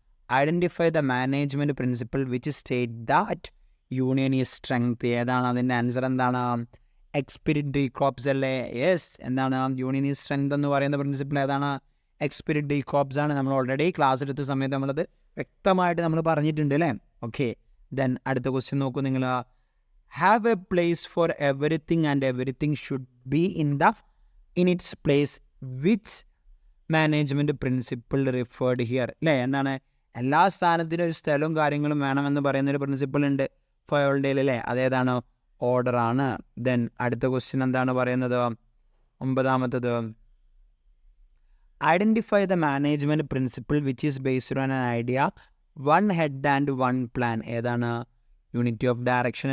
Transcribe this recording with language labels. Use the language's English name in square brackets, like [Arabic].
[English] Identify the management principle which state that union is strength. [Malayalam] ഏതാണ് അതിൻ്റെ answer? എന്താണ്? എക്സ്പിരിറ്റ് D corps. അല്ലേ, yes. എന്താണ്? [English] union is strength [Malayalam] എന്ന് പറയുന്ന പ്രിൻസിപ്പിൾ ഏതാണ്? എക്സ്പിരിറ്റ് ഡി കോപ്സ് ആണ്. നമ്മൾ ഓൾറെഡി ക്ലാസ് എടുത്ത സമയത്ത് നമ്മളത് വ്യക്തമായിട്ട് നമ്മൾ പറഞ്ഞിട്ടുണ്ട്, അല്ലേ. ഓക്കെ, ദെൻ അടുത്ത ക്വസ്റ്റ്യൻ നോക്കൂ നിങ്ങൾ. [English] have a place for everything and everything should be in its place, which management principle referred here? [Malayalam] അല്ലേ, എന്താണ്? എല്ലാ സ്ഥാനത്തിനും ഒരു സ്ഥലവും കാര്യങ്ങളും വേണമെന്ന് പറയുന്നൊരു പ്രിൻസിപ്പിൾ ഉണ്ട് ഫയോളുടെ, അല്ലേ. അതേതാണ്? ഓർഡറാണ്. [English] then [Malayalam] അടുത്ത ക്വസ്റ്റ്യൻ എന്താണ് പറയുന്നത്? [English] 9ാമത്തത്, identify the management principle which is based on an idea, one head and one plan. [Malayalam] ഏതാണ്? [English] Unity of direction.